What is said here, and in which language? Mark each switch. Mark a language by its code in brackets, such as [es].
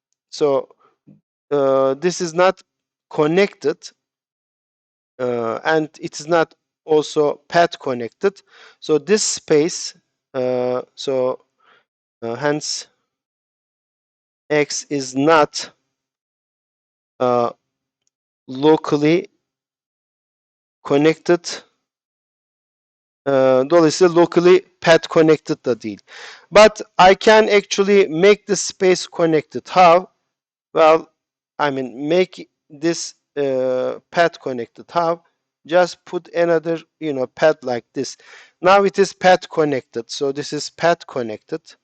[en] So this is not connected, and it is not also path connected. So this space, hence X is not locally connected. [tr] Dolayısıyla locally path connected da değil. [en] But I can actually make the space connected. How? Well, I mean, make this path connected. How? Just put another, path like this. Now it is path connected. So this is path connected.